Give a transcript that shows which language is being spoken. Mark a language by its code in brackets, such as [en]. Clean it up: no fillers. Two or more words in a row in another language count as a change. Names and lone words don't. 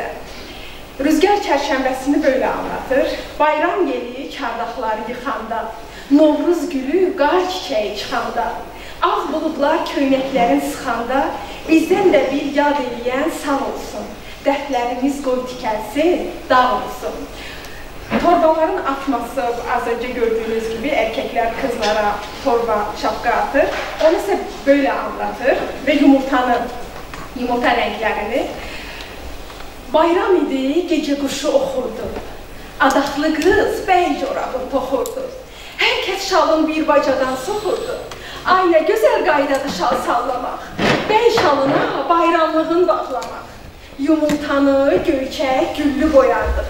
[tr] Rüzgar çərşənbəsini böyle anlatır. [az] Bayram yeli çardaqları yıxanda, Novruz gülü qar çiçəyi çıxanda, ağ buludlar köynəklərin sıxanda, bizdən də bir yad eləyən sağ olsun. Dərdlərimiz qoy tikəlsin, dağ olsun. [tr] Torbaların atması, az önce gördüğünüz gibi erkekler kızlara torba, şapka atır. Onu ise böyle anlatır ve yumurta renklerini. [az] Bayram idi, gece kuşu oxurdu. Adaqlı qız bəy corabın toxurdu. Hər kəs şalın bir bacadan soxurdu. Ay nə gözəl qaydadı şal sallamaq. Bəy şalına bayramlığın bağlamaq. Yumurtanı göyçək, güllü boyardıq.